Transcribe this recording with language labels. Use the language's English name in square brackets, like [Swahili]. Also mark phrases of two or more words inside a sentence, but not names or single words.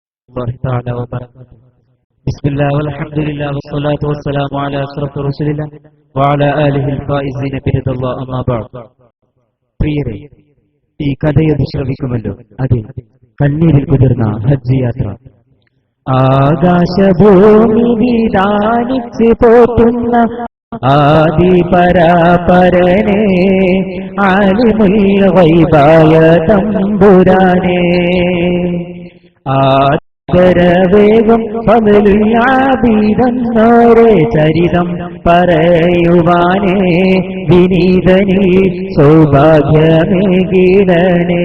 [Arabic] الله تعالى وبركاته. بسم الله والحمد لله والصلاة والسلام على أشرف رسول الله وعلى آله الفائزين برضا الله أما بعد. [Malayalam] പ്രിയരെ, ഈ കഥയൊന്ന് ശ്രവിക്കുമല്ലോ. അതെ, കണ്ണീരിൽ കുതിർന്ന ഹജ്ജ് യാത്ര. ആകാശഭൂമി വിധാനിച്ച് പോറ്റുന്ന ആദിപരാപരനെ, [Arabic] عالم الغيب [Malayalam] തമ്പുരാനെ, ആദരവേഗം ഫളലുൽആബിദെന്നോരെ ചരിതം പറയുവാനേ, വിനീതനിൽ സൗഭാഗ്യമേകിടണേ.